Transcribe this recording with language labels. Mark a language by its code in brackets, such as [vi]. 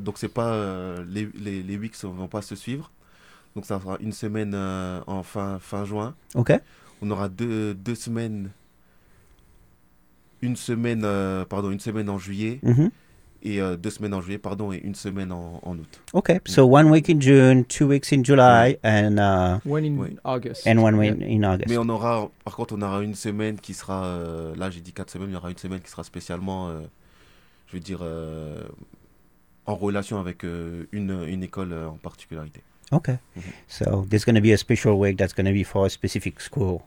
[fr] Donc, c'est pas les weeks ne vont pas se suivre. Donc, ça sera une semaine en fin juin. [en] Okay. [fr] On aura deux semaines, une semaine en juillet, mm-hmm. et 2 semaines en juillet, pardon, et 1 semaine en août. [en] Ok, mm-hmm. So 1 week in June, 2 weeks in July, and August. And 1 week in August. [fr] Mais on aura une semaine qui sera, là j'ai dit 4 semaines, mais il y aura une semaine qui sera spécialement, je veux dire, en relation avec une école en particularité. [en] Okay, mm-hmm. So there's going to be a special week that's going to be for a specific school.